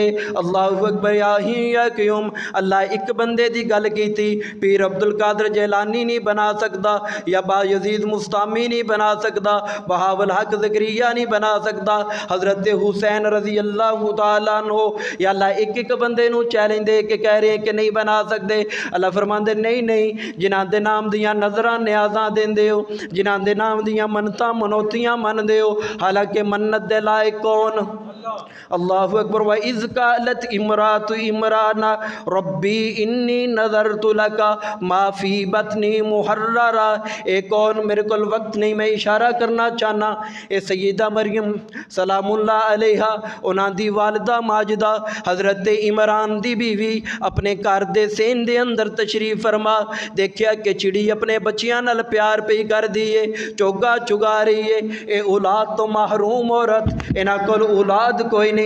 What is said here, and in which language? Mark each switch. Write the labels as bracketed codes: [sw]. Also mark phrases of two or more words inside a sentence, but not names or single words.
[ar] الله أكبر يا قيوم. [pa] اللہ اک بندے دی گل کیتی، پیر عبدالقادر جیلانی نہیں بنا سکدا، یا بایزید مستامی نہیں بنا سکدا، بہاول حق زکریا نہیں بنا سکدا، حضرت حسین [ar] رضي الله تعالى عنه, [pa] یا اللہ اک اک بندے نوں چیلنج دے کے کہہ رہے کہ نہیں بنا سکتے. اللہ فرماندے نہیں نہیں، جنہاں دے نام دیاں نذراں نیازاں دیندے ہو، جنہاں دے نام دیاں منتاں منوتیاں مندے ہو، حالانکہ منت دے لائق کون? [ar] الله أكبر. وإذ قالت امرأت عمران رب إني نذرت لك ما في بطني محررا. [pa] اک اور میرے کو وقت نہیں، میں اشارہ کرنا چاہنا، اے سیدہ مریم [ar] سلام الله عليها [pa] انہاں دی والدہ ماجدہ حضرت عمران دی بیوی اپنے گھر دے سین دے اندر تشریف فرما، دیکھیا کہ چڑی اپنے بچیاں نال پیار پے کر دی ہے، چوگا چگا رہی ہے، اے اولاد تو محروم عورت، انہاں کول اولاد کوئی نہیں.